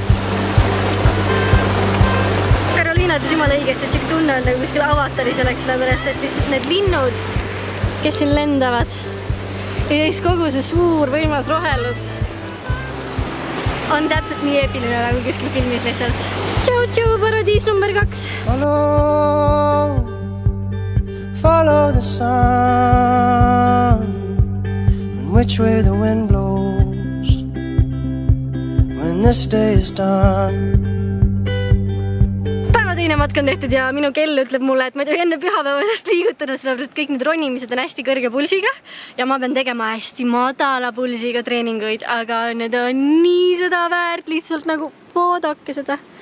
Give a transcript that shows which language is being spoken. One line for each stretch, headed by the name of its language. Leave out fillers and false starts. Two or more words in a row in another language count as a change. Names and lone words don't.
Estonian: Karoliina ütles jumala õigesti, et siuke tunne on nagu kuskil Avataris oleks, sellepärast et lihtsalt need linnud, kes siin lendavad ja siis kogu see suur võimas rohelus on täpselt nii eepiline nagu kuskil filmis lihtsalt. Tšau, paradiis number 2.
English: Follow the sun, and which way the wind blows when this day is done.
Estonian: Päeva teine matk on tehtud ja minu kell ütleb mulle, et ma ei tohi enne pühapäeva ennast liigutada, sellepärast kõik need ronimised on hästi kõrge pulsiga ja ma pean tegema hästi madala pulsiga treeninguid, aga need on nii seda väärt, lihtsalt nagu vaadake seda.